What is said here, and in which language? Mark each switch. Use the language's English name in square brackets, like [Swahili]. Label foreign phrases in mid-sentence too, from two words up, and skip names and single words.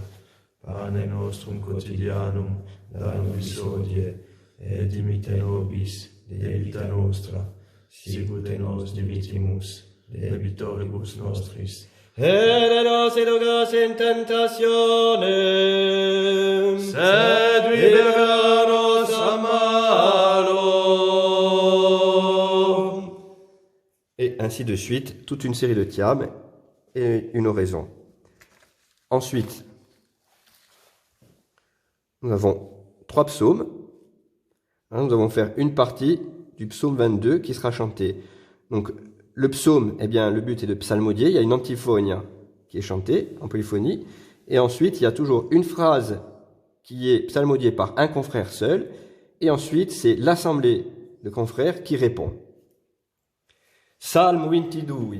[Latin] Pane nostrum quotidianum da nobis hodie, et dimitte nobis debita nostra, sicut et nos dimittimus debitoribus nostris. Et ne nos inducas in tentationem, Sed libera nos a malo. [French] Et ainsi de suite, toute une série de tiames et une oraison. Ensuite, nous avons 3 psaumes. Nous allons faire une partie du psaume 22 qui sera chanté. Donc, le psaume, eh bien, le but est de psalmodier. Il y a une antiphone qui est chantée en polyphonie. Et ensuite, il y a toujours une phrase qui est psalmodiée par un confrère seul. Et ensuite, c'est l'assemblée de confrères qui répond. [Latin] Salmo 22.